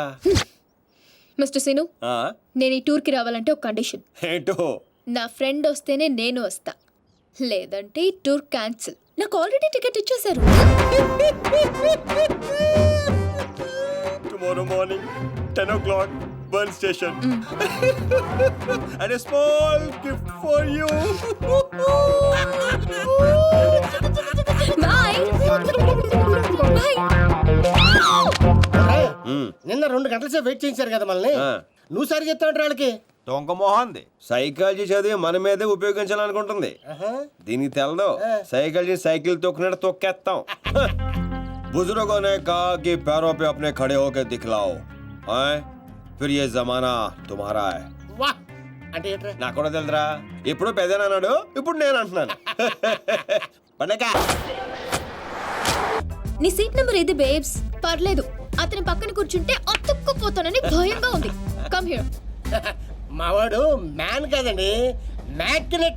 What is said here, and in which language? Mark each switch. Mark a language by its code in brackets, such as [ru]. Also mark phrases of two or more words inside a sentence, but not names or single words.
[te] మిస్టర్ సీను, నేను ఈ టూర్ కి రావాలంటే ఒక కండిషన్. ఏంటో? నా ఫ్రెండ్ వస్తేనే నేను వస్తా, లేదంటే ఈ [en] tour cancel. [te] నాకు ఆల్రెడీ టికెట్ ఇచ్చేశారు. [en] tomorrow morning 10 o'clock Bern station. And a small gift for you. Bye. [te] నిన్న 2 గంటల సేపు వెయిట్ చేయించారు కదా మనల్ని. నువ్వు సరి చెప్తావు వాళ్ళకి. దొంగ మొహంది. సైకాలజీ చదివి మన మీదే ఉపయోగించాలనుకుంటుంది. దీనికి తెలదు. [en] psychology cycle [te] తొక్కినట్టు తొక్కేస్తాం. [hi] बुजुर्गों ने कहा कि पैरों पे अपने खड़े होकर दिखलाओ, फिर ये जमाना तुम्हारा है. [te] అంటే ఏంట్రా? నాకు కూడా తెలుదురా. ఇప్పుడు పెద్దనా అన్నాడు, ఇప్పుడు నేను అంటున్నాను. పండగ. నీ [en] seat number [te] ఇది బేబ్స్. పర్లేదు, అతని పక్కన కూర్చుంటే అతుక్కుపోతానని భయంగా ఉంది. [en] come here. [te] మావాడు మ్యాన్ కదండి, మ్యాగ్నెట్.